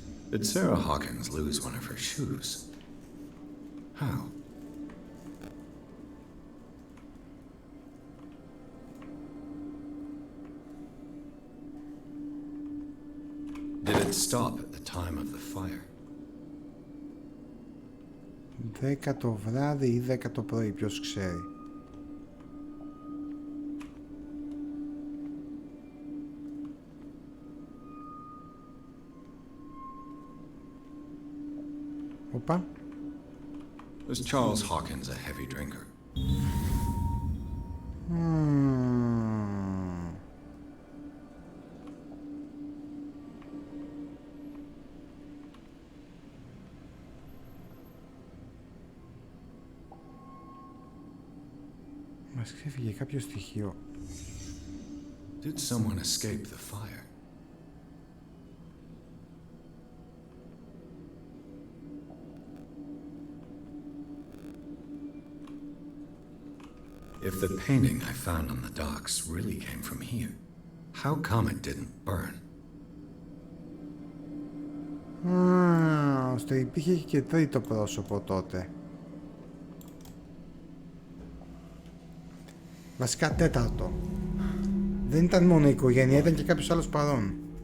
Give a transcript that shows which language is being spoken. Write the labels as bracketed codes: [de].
[en] Did Sarah Hawkins lose one of her shoes? How? Did it stop at the time of the fire? [el] 10 το βράδυ ή 10 το πρωί, ποιος ξέρει. Οπα. [en] Was Charles Hawkins a heavy drinker? [el] Μας ξέφυγε κάποιο στοιχείο. [en] Did someone escape the fire? If the painting I found on the docks really came from here, how come it didn't burn? [el] Ώστε υπήρχε και τρίτο πρόσωπο τότε. Βασικά τέταρτο. Δεν ήταν μόνο η οικογένεια, ήταν και κάποιος άλλος παρόν.